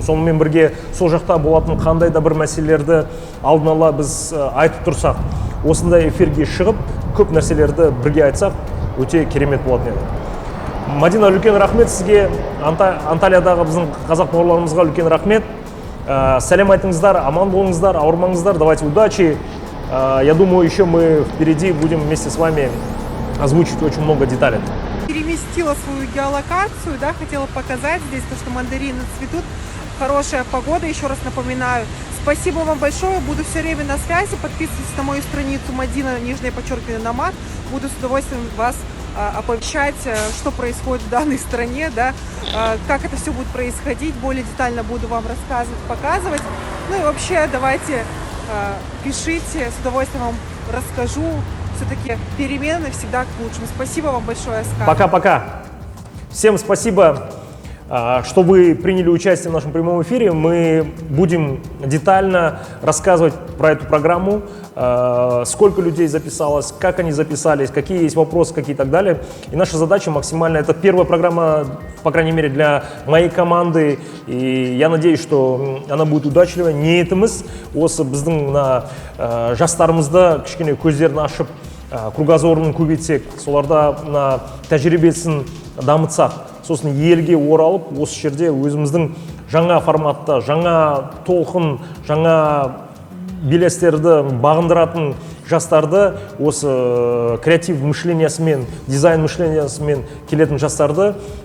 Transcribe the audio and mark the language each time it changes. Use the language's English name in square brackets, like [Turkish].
[Kazakh] Сонымен бірге сол жақта болатын қандай да бір мәселелерді алдын ала біз айтып тұрсақ, осындай эфирге шығып, көп нәрселерді бірге айтсақ, өте керемет болатын еді. Мадина, үлкен рахмет сізге, Анталиядағы біздің қазақ бауырларымызға үлкен рахмет. Сәлем айтыңыздар, аман болыңыздар, ауырмаңыздар, [Russian] давайте удачи. Я думаю, еще мы впереди будем вместе с вами озвучить очень много деталей. Переместила свою геолокацию, да, хотела показать здесь то, что мандарины цветут, хорошая погода, еще раз напоминаю. Спасибо вам большое, буду все время на связи, подписывайтесь на мою страницу Мадина, _ Номад, буду с удовольствием вас оповещать, что происходит в данной стране, да, как это все будет происходить, более детально буду вам рассказывать, показывать. Ну и вообще давайте пишите, с удовольствием вам расскажу. Все-таки перемены всегда к лучшему. Спасибо вам большое, Оскар. Пока-пока. Всем спасибо, что вы приняли участие в нашем прямом эфире. Мы будем детально рассказывать про эту программу, сколько людей записалось, как они записались, какие есть вопросы, какие и так далее. И наша задача максимально, это первая программа, по крайней мере, для моей команды. И я надеюсь, что она будет удачливой. [Kazakh] Ниетіміз осы біздің жастарымызды кішкене көздерін ашып, кругозорын көбейтсек, соларда тәжірибесін дамытсақ, сосын елге оралып, осы жерде өзіміздің жаңа форматта, жаңа толқын, жаңа белестерді бағындыратын жастарды, осы креатив мышлениясымен, дизайн мышлениясымен келетін жастарды